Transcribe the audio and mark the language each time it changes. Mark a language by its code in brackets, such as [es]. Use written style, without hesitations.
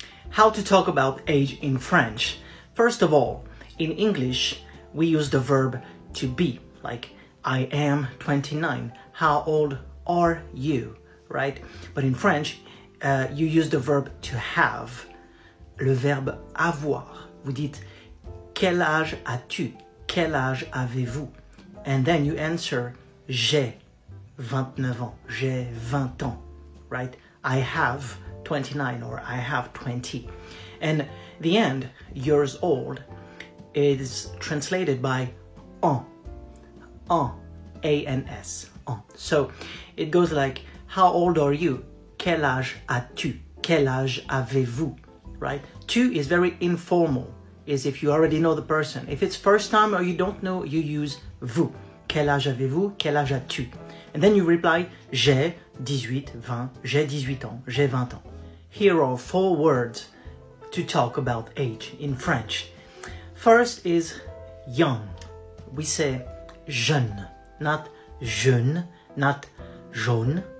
[en] How to talk about age in French. First of all, in English, we use the verb to be, like I am 29. How old are you? Right? But in French, you use the verb to have. [fr] Le verbe avoir. Vous dites quel âge as-tu? Quel âge avez-vous? [en] And then you answer [fr] j'ai 29 ans. J'ai 20 ans. [en] Right? I have 29 or I have 20. And the end, years old, is translated by an. An. A-N-S. An. So it goes like, how old are you? [fr] Quel âge as-tu? Quel âge avez-vous? Right? [en] Tu is very informal. Is if you already know the person. If it's first time or you don't know, you use vous. [fr] Quel âge avez-vous? Quel âge as-tu? [en] And then you reply, [fr] j'ai 18, 20, j'ai 18 ans, j'ai 20 ans. [en] Here are 4 words to talk about age in French. First is young. We say jeune, not jeune, not jaune.